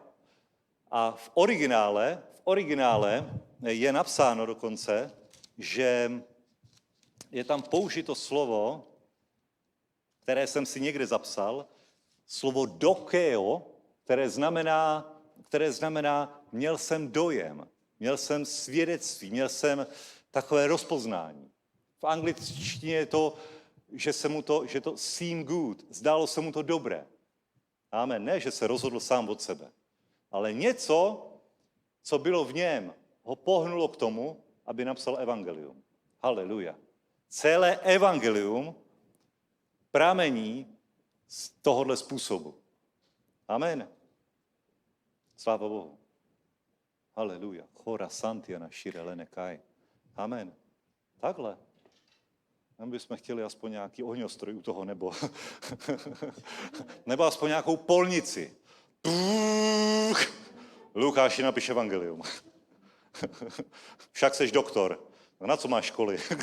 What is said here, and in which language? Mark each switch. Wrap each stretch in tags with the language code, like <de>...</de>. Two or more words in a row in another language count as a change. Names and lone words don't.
<cs>A v originále je napsáno dokonce, že je tam použito slovo, které jsem si někde zapsal, slovo dokeo, které znamená měl jsem dojem, měl jsem svědectví, měl jsem takové rozpoznání. V angličtině je to, že</cs> <en>to seemed good,</en> <cs>zdálo se mu to dobré. Amen. Ne, že se rozhodl sám od sebe, ale něco, co bylo v něm, ho pohnulo k tomu, aby napsal evangelium. Haleluja. Celé evangelium pramení z tohohle způsobu. Amen. Sláva Bohu. Haleluja. Chora santiana shire lenekai. Amen. Takhle. My bychom chtěli aspoň nějaký ohňostroj u toho, nebo aspoň nějakou polnici. Lukáši, napiš evangelium. Však seš doktor. Na co máš školy?</cs>